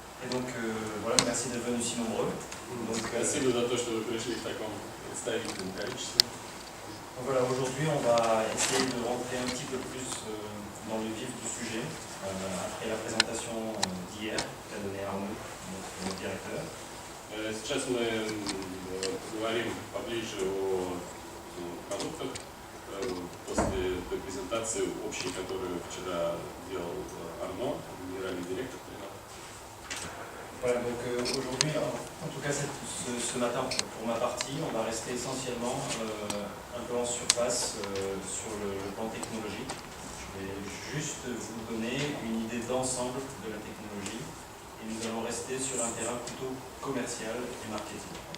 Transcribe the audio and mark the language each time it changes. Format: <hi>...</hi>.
<fr>donc voilà, merci d'être venus si nombreux.</fr> <ru>Спасибо за то, что вы пришли в таком представительном количестве.</ru> <fr>Voilà, aujourd'hui on va essayer de rentrer un petit peu plus dans le vif du sujet, après la présentation d'hier qu'a donné Arnaud, notre directeur.</fr> <ru>Сейчас мы поговорим поближе о продуктах после той презентации общей, которую вчера делал Арно, генеральный директор.</ru> <fr>Voilà, donc aujourd'hui, en tout cas ce matin pour ma partie, on va rester essentiellement un peu en surface sur le plan technologique. Je vais juste vous donner une idée d'ensemble de la technologie et nous allons rester sur un terrain plutôt commercial et marketing.</fr>